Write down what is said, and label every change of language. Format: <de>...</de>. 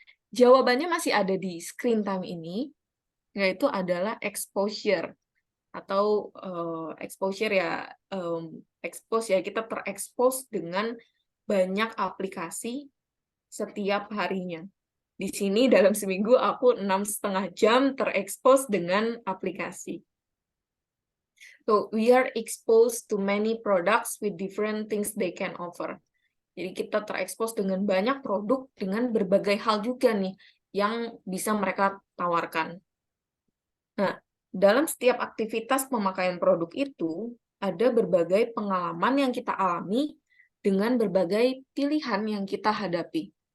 <id>Jawabannya masih ada di screen time ini, yaitu adalah exposure atau exposure ya, expose ya, kita terekspos dengan banyak aplikasi setiap harinya. Di sini dalam seminggu aku 6,5 jam terekspos dengan aplikasi.</id> <en>So we are exposed to many products with different things they can offer.</en> <id>Jadi kita terekspos dengan banyak produk dengan berbagai hal juga nih yang bisa mereka tawarkan. Nah, dalam setiap aktivitas pemakaian produk itu ada berbagai pengalaman yang kita alami dengan berbagai pilihan yang kita hadapi.</id>